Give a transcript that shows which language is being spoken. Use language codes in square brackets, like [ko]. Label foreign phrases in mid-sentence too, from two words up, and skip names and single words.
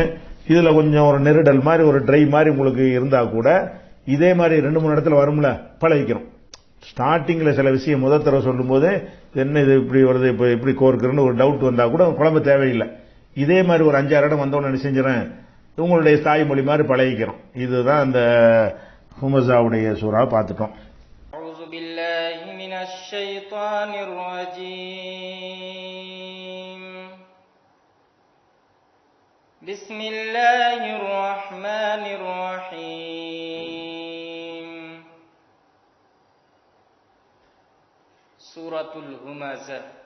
[ta] இதுல கொஞ்சம் ஒரு நெருடல் மாதிரி ஒரு ட்ரை மாதிரி உங்களுக்கு இருந்தா கூட இதே மாதிரி 2-3 இடத்துல வரும்ல, பழகிக்கிறோம். ஸ்டார்டிங்ல சில விஷயம் முதல் தடவை சொல்லும் போது என்ன இது இப்படி வருது, இப்ப இப்படி கோர்க்குறன்னு ஒரு டவுட் வந்தா கூட குழம்பு தேவையில்லை. இதே மாதிரி ஒரு 5-6 இடம் வந்தவொன்னு என்ன செஞ்சிடறேன், உங்களுடைய தாய்மொழி மாதிரி பழகிக்கிறோம். இதுதான் அந்த ஹுமஸாவுடைய சூறா பார்த்துட்டோம். [ar] أعوذ بالله من الشيطان الرجيم. بسم الله الرحمن الرحيم. سورة الهمزة.